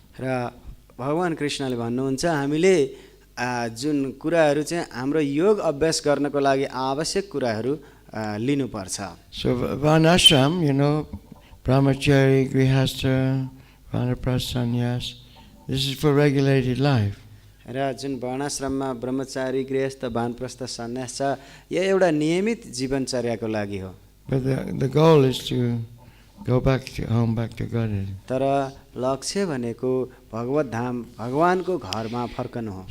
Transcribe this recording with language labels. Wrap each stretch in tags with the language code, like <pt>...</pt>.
<ne>र भगवान कृष्णले भन्नुहुन्छ हामीले जुन कुराहरू चाहिँ हाम्रो योग अभ्यास गर्नको लागि आवश्यक कुराहरू लिनुपर्छ</ne> <en>So varnashram, you know, brahmachari, grihastha, vanaprasthanyas, this is for regulated life.</en> <ne>र जुन वर्णाश्रममा ब्रह्मचारी गृहस्थ वानप्रस्थ सन्यास छ यो एउटा नियमित जीवनचर्याको लागि हो</ne> <en>But the goal is to go back to home, back to Godhead.</en> <ne>तर लक्ष्य भनेको भगवत धाम भगवानको घरमा फर्कनु हो</ne>